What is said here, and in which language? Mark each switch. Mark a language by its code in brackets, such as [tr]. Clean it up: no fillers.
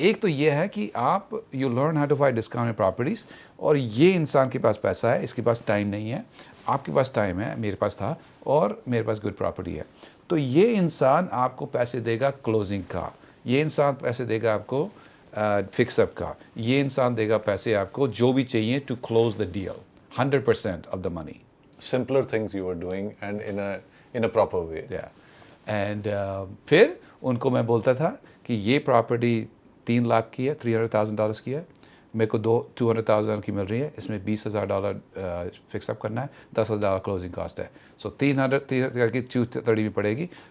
[hi] एक तो ये है कि आप [en] you learn how to find discounted properties, [hi] और ये इंसान के पास पैसा है, इसके पास टाइम नहीं है, आपके पास टाइम है, मेरे पास था, और मेरे पास गुड प्रॉपर्टी है, तो ये इंसान आपको पैसे देगा क्लोजिंग का, ये इंसान पैसे देगा आपको फिक्सअप का, ये इंसान देगा पैसे आपको जो भी चाहिए [en] To close the deal, 100% of the money. Simpler things you were doing and in a proper way. [hi] And फिर उनको मैं बोलता था कि ये प्रॉपर्टी 3 लाख की है, $300,000 की है, मेरे को 200,000 की मिल रही है, इसमें $20,000 फिक्सअप करना है, $10,000 क्लोजिंग कॉस्ट है, सो 300 करके 230 में पड़ेगी।